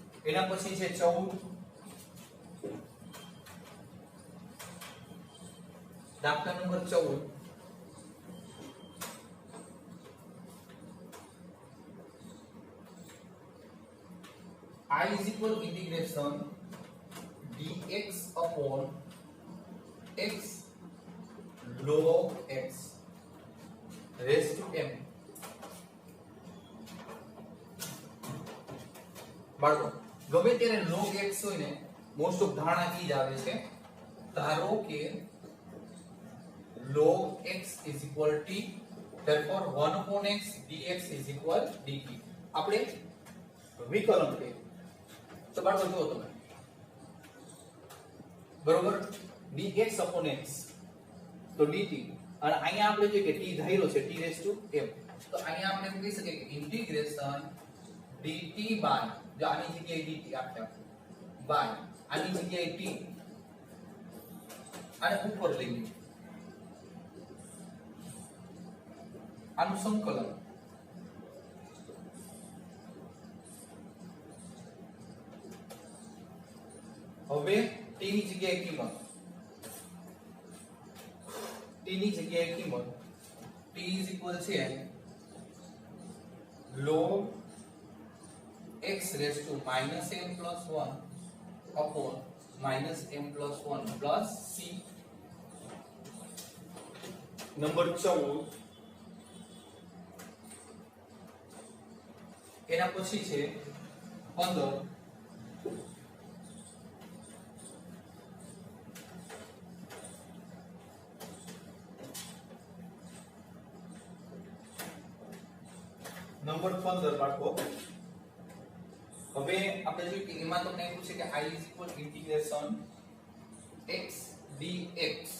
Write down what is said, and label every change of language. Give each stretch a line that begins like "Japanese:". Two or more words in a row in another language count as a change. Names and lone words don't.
Gujarati: એના પછી છે 14 દાખલા નંબર
English: 14 I is equal integration dx upon x log x raised to m.
Gujarati: બાળકો ગમે ત્યારે
English: log x
Gujarati: હોય ને
English: most of
Gujarati: ધારણા ઈ જ આવે છે ધારો કે
English: log x is equal t therefore 1 upon x dx is equal dt.
Gujarati: આપણે વિકલન કરીએ તો બાળકો જુઓ તમે બરોબર
English: dx upon x
Gujarati: તો dt અને અહીંયા આપણે જોઈએ કે t ધાર્યો છે
English: t raised to m
Gujarati: તો અહીંયા આપણે એમ કહી શકીએ કે
English: integration dt by
Gujarati: જો આની જગ્યાએ dt આપણે બાય આની જગ્યાએ t અને ઉપર લઈ લઈએ આનું સંકલન હવે t ની જગ્યાએ કિંમત
English: t is equal છે log x raised to minus m plus 1 upon minus m plus 1 plus c.
Gujarati: નંબર 14 એના પછી છે 15 નંબર 15 બાળકો હવે આપણે જોઈએ કે એમાં તમને એવું છે કે
English: I is equal integration x dx